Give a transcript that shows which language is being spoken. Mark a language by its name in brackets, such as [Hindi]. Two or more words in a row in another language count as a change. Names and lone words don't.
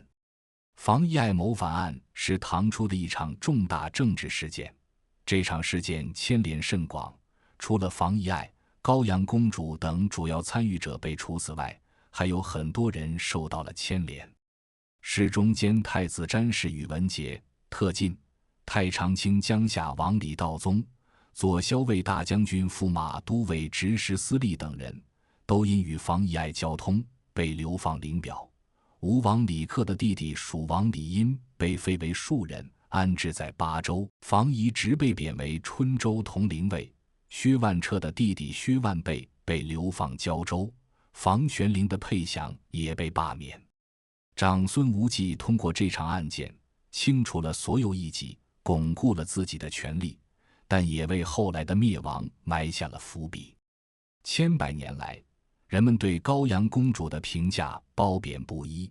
[Chinese] 房遗爱謀反案是唐初的一場重大政治事件，這場事件牽連甚廣，除了房遺愛、高陽公主等主要參與者被處死外，還有很多人受到了牽連。世中間太子詹事宇文傑、特進、太常卿江夏王李道宗、左驍卫大將軍駙馬都尉执事司隶等人，都因與房遺愛交通被流放領表。吴王李克的弟弟蜀王李殷被废为庶人，安置在巴州。房遗直被贬為春州统領尉。薛萬徹的弟弟薛萬倍被流放交州，房玄齡的配享也被罷免。長孫無忌通過這場案件，清除了所有異己，鞏固了自己的權力，但也為後來的滅亡埋下了伏筆。千百年來，人們對高陽公主的評價褒貶不一。